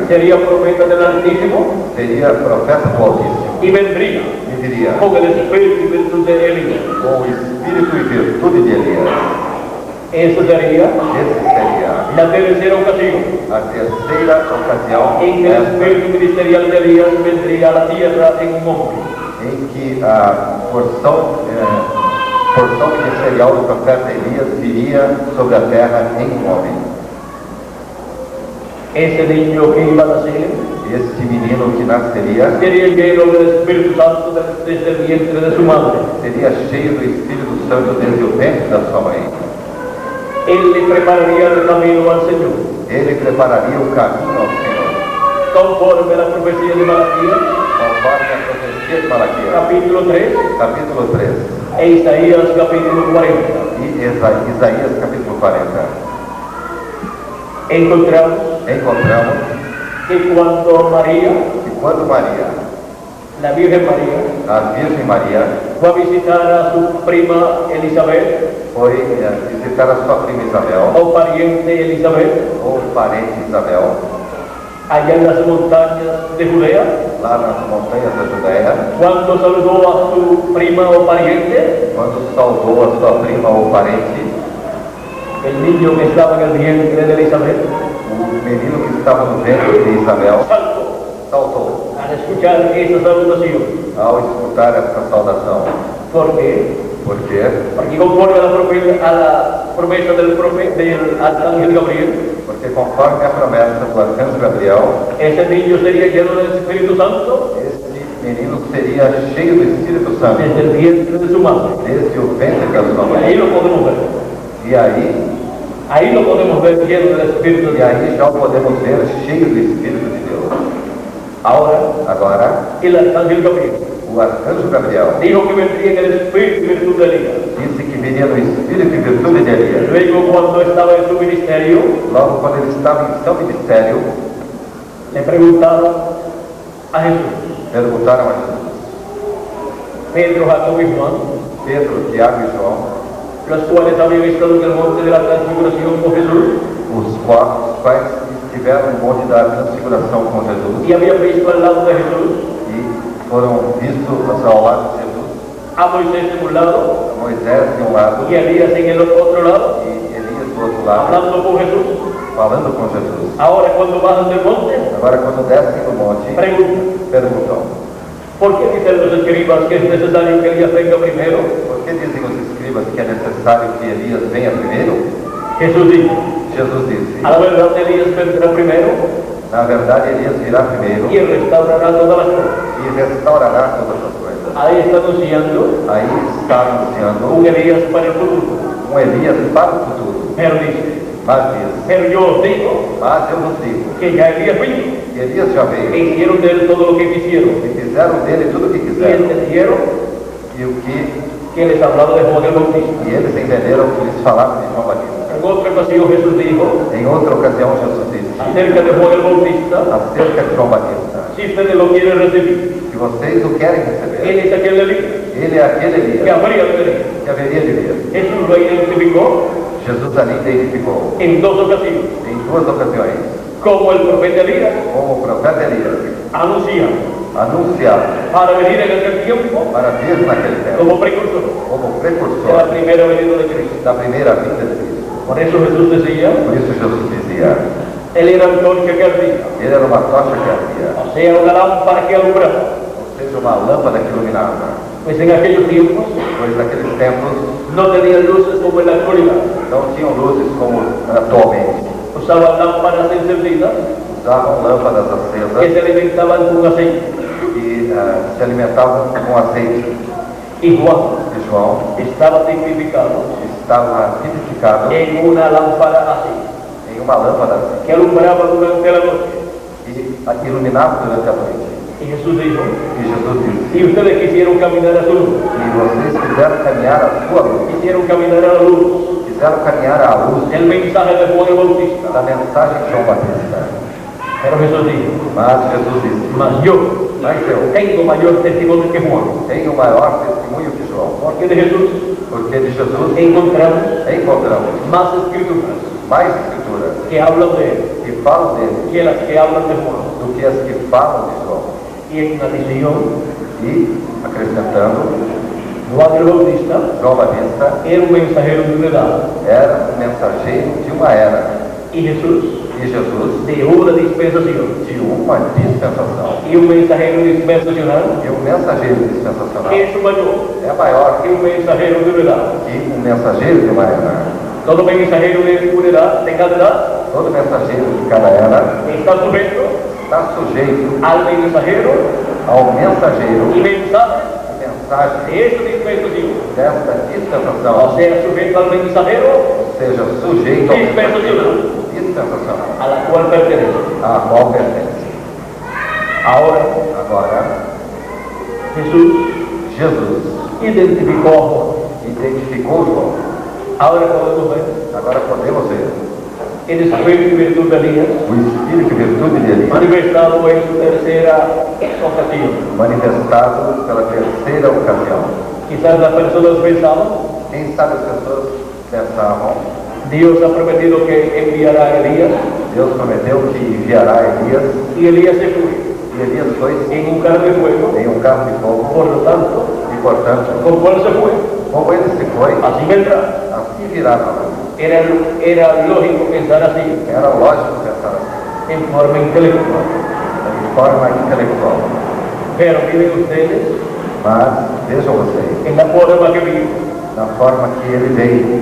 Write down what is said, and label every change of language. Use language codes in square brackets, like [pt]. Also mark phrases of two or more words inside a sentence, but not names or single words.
[es] sería profeta del Altísimo [pt] seria profeta do Altíssimo, [es] y vendría [pt] e viria [es] con el espíritu y virtud de Elías. [pt] com o espírito e virtude de Elias. [es] Esa sería [pt] Esse seria [es] la tercera ocasión [pt] a terceira ocasião [es] en que el espíritu ministerial de Elías vendría a la tierra en un hombre. [pt] em que a porção ministerial do profeta Elias viria sobre a terra em um homem. [es] Ese niño que iba a nacer [pt] Este menino que nasceria [es] sería lleno del Espíritu Santo desde el vientre de su madre. [pt] seria cheio do Espírito Santo desde o ventre da sua mãe. [es] Él le prepararía el camino al Señor, [pt] Ele prepararia o caminho ao Senhor, [es] conforme a la profecía de Malaquías, [pt] conforme a profecia de Malaquias, [es] capítulo 3, [pt] capítulo 3, [es] e Isaías, capítulo 40. [pt] e Isaías, capítulo 40. [es] Encontramos [pt] Encontramos [es] que cuando María, [pt] que quando Maria, [es] la Virgen María, [pt] a Virgem Maria, [es] fue a visitar a su prima Elizabeth, [pt] foi visitar a sua prima Isabel, [es] o pariente Elizabeth, [pt] ou parente Isabel, [es] allá en las montañas de Judea, [pt] lá nas montanhas da Judéia, [es] cuando saludó a su prima o pariente, [pt] quando saudou a sua prima ou parente, [es] el niño que estaba en el vientre de Elizabeth [pt] o menino que estava no ventre de Isabel saltou [es] al escuchar esa salutación. [pt] ao escutar esta saudação. [es] ¿Por qué? [pt] Por quê? [es] Porque conforme a la promesa del arcángel Gabriel, [pt] Porque conforme a promessa do arcanjo Gabriel, [es] ese niño sería lleno del Espíritu Santo [pt] este menino seria cheio do Espírito Santo [es] desde el vientre de su madre. [pt] desde o ventre da sua [es] Y ahí [pt] mãe. [es] lo podemos ver. [pt] E [es] Ahí lo podemos ver lleno del Espíritu [pt] e [es] Santo. [pt] aí já o podemos ver cheio do Espírito de Deus. Agora, [es] El arcángel Gabriel [pt] o arcanjo Gabriel [es] dijo que vendría en el Espíritu y virtud de Elías. [pt] disse que viria no Espírito e virtude de Elias. [es] Luego, cuando estaba en su ministerio, [pt] Logo, quando ele estava em seu ministério, [es] le preguntaron a Jesús, [pt] perguntaram a Jesus, [es] Pedro, Jacobo y Juan, [pt] Pedro, Tiago e João, [es] los cuales habían estado en el monte de la transfiguración con Jesús [pt] os quais estiveram no monte da transfiguração com Jesus [es] y habían visto al lado de Jesús [pt] e foram vistos ao lado de Jesus [es] a Moisés en un lado [pt] Moisés de um lado [es] y Elías en el otro lado, [pt] e Elias do outro lado, [es] hablando con Jesús. [pt] falando com Jesus. [es] Ahora cuando bajan del monte, [pt] Agora, quando descem do monte, [es] preguntan, [pt] perguntam: [es] ¿por qué dicen los escribas que es necesario que Elías venga primero? [pt] por que dizem os escribas que é necessário que Elias venha primeiro? [es] Jesús dijo, [pt] Jesus disse: [es] a la verdad Elías vendrá primero [pt] na verdade, Elias virá primeiro [es] y restaurará todas las cosas. [pt] e restaurará todas as coisas. [es] Ahí está anunciando [pt] Aí está anunciando [es] un Elías para el futuro. [pt] Elias para o futuro. [es] Pero dice, [pt] Mas diz: [es] pero yo os digo [pt] mas eu vos digo [es] que ya Elías vino [pt] que Elias já veio [es] e hicieron de él todo lo que quisieron [pt] e fizeram dele tudo o que [es] y [pt] quiseram [es] entendieron [pt] e o [es] que les hablaba de Juan el Bautista. [pt] e eles entenderam o que lhes falaram de João Batista. [es] En otra ocasión Jesús dijo [pt] Em outra ocasião, Jesus disse [es] acerca de Juan el Bautista, [pt] acerca de João Batista: [es] si ustedes lo quieren recibir, [pt] que vocês o querem [es] él [pt] receber, [es] es aquel Elías [pt] ele é aquele [es] que [pt] Elias [es] habría de venir. [pt] que haveria de vir. [es] Jesús lo identificó [pt] Jesus ali identificou [es] en dos ocasiones, [pt] em duas ocasiões [es] como el profeta Elías [pt] como o profeta Elias [es] anuncia [pt] anunciado [es] para venir en aquel tiempo [pt] para vir naquele tempo [es] como precursor [pt] como [es] de la [pt] precursor [es] primera venida de Cristo. [pt] da primeira vinda de Cristo. [es] Por eso Jesús decía, [pt] Por isso Jesus dizia: [es] él era antorcha que ardía, [pt] ele era uma tocha que ardia, [es] o sea, una lámpara que alumbraba. [pt] ou seja, uma lâmpada que iluminava. [es] Pues en aquellos tiempos [pt] Pois naqueles tempos [es] no tenían luces como en la actualidad. [pt] não tinham luzes como atualmente. [es] Usaban lámparas encendidas [pt] Usavam lâmpadas [es] que [pt] acesas [es] se alimentaban con aceite. [pt] e se alimentavam com azeite. [es] Y Juan [pt] E João [es] estaba tipificado [pt] estava tipificado [es] en una lámpara así, [pt] em uma lâmpada assim, [es] que alumbraba durante la noche. [pt] e iluminava durante a noite. [es] Y Jesús dijo, [pt] E Jesus disse: [es] si ustedes quisieron caminar a su luz, [pt] e vocês quiseram caminhar a sua luz, [es] quisieron caminar a la luz [pt] quiseram caminhar à luz [es] del mensaje de Juan el Bautista. [pt] da mensagem de João Batista. [es] Pero Jesús dijo, [pt] Mas Jesus disse: [es] mas yo [pt] mas eu [es] tengo mayor testimonio que Juan. [pt] tenho maior testemunho que João, [es] Porque de Jesús [pt] porque de Jesus [es] encontramos [pt] encontramos [es] más escrituras [pt] mais escrituras [es] que hablan de él [pt] que falam dele [es] que las que hablan de Juan. [pt] do que as que falam de João. [es] Y en adición, [pt] E, acrescentando, [es] Juan el Bautista [pt] João Batista [es] era un mensajero de una edad [pt] era um mensageiro de uma era [es] y Jesús [pt] e Jesus [es] de una dispensación. [pt] de uma dispensação. [es] Y un mensajero dispensacional [pt] E um mensageiro dispensacional [es] es mayor [pt] é maior [es] que un mensajero de una edad. [pt] que um mensageiro de uma era. [es] Todo mensajero de una edad, de cada edad, [pt] Todo mensageiro de cada era [es] está sujeto [pt] está sujeito [es] al mensajero [pt] ao mensageiro [es] y mensaje [pt] e mensagem [es] de esta dispensación. [pt] desta [es] O [pt] dispensação, [es] sea, sujeto al mensajero [pt] ou seja, sujeito ao [es] dispensacional [pt] dispensacional, [es] a la cual pertenece. [pt] a qual pertence. [es] Ahora, [pt] Agora, [es] Jesús [pt] Jesus [es] identificó a Juan. [pt] identificou João. [es] Ahora podemos ver [pt] Agora podemos ver [es] el espíritu y virtud de Elías [pt] o Espírito e virtude de Elias [es] manifestado en su tercera ocasión. [pt] manifestado pela terceira ocasião. [es] Quizás las personas pensaban, [pt] Quem sabe as pessoas pensavam: [es] Dios ha prometido que enviará a Elías [pt] Deus prometeu que enviará Elias, [es] y Elías se fue [pt] e Elias foi [es] en un carro de fuego. [pt] em um carro de fogo, [es] Por lo tanto, [pt] e portanto, [es] ¿con cuál se fue? [pt] como ele se foi, [es] Así vendrá. [pt] assim virá novamente. [es] Era lógico pensar así, [pt] Era lógico pensar assim, [es] en forma intelectual. [pt] de forma intelectual. [es] Pero miren ustedes, [pt] Mas vejam vocês, [es] en la forma que vive [pt] na forma que ele veio,